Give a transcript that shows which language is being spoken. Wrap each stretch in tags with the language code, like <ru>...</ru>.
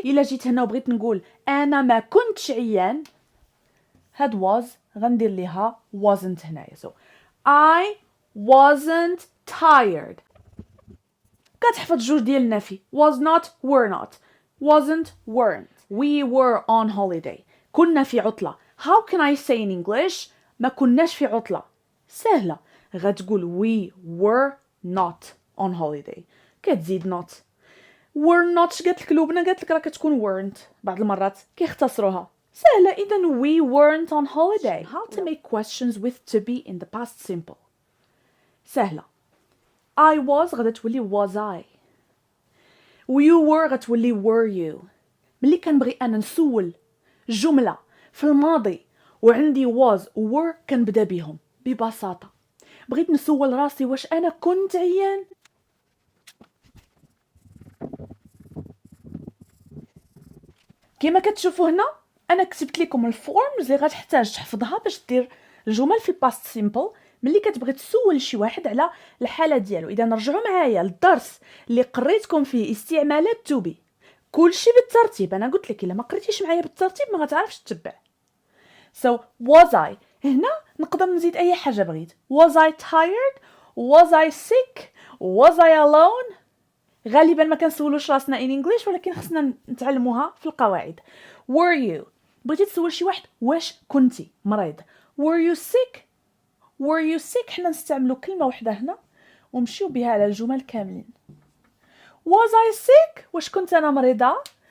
<ar>إلا جيت هنا وبغيت نقول أنا ما كنتش عيان، هاد was غندير ليها wasn't هنايا.</ar> <en>so I wasn't tired.</en> <ar>كتحفظ جوج ديال النفي</ar> <en>was not were not، wasn't weren't. we were on holiday</en> <ar>كنا في عطلة.</ar> <en>how can I say in English</en> <ar>ما كناش في عطلة؟ سهلة، غتقول</ar> <en>we were not on holiday</en> <ar>كتزيد</ar> <en>not. were not</en> <ar>قالت لك لبنى، قالت لك راه كتكون weren't بعض المرات كيختصروها. سهلة إذا</ar> <en>we weren't on holiday. how to make questions with to be in the past simple.</en> <ar>سهلة.</ar> <en>I was</en> <ar>غدا تولي</ar> <en>was I. you were</en> <ar>غتولي</ar> <en>were you.</en> <ar>ملي كنبغي أنا نسول جملة في الماضي وعندي was و were كنبدا بهم ببساطة. بغيت نسول راسي واش أنا كنت عيان، كما كتشوفوا هنا انا كتبت لكم الفورمز اللي غتحتاج تحفظها باش دير الجمل في الباست سيمبل ملي كتبغي تسول شي واحد على الحاله ديالو. اذا نرجعوا معايا للدرس اللي قريتكم فيه استعمالات تو بي، كلشي بالترتيب. انا قلت لك الا ما قريتيش معايا بالترتيب ما غتعرفش تتبع.</ar> <en>so was I</en> <ar>هنا نقدر نزيد اي حاجه بغيت.</ar> <en>was I tired، was I sick، was I alone.</en> <ar>غالبا ما كنسولوش راسنا</ar> <en>in English</en> <ar>ولكن خصنا نتعلموها في القواعد.</ar> <en>were you</en> <ar>بغيتي تسول شي واحد واش كنتي مريض.</ar> <en>were you sick</en> <ar>حنا نستعملوا كلمه واحده هنا ونمشيو بها على الجمل كاملين.</ar> <en>was I sick</en> <ar>واش كنت انا مريضه.</ar>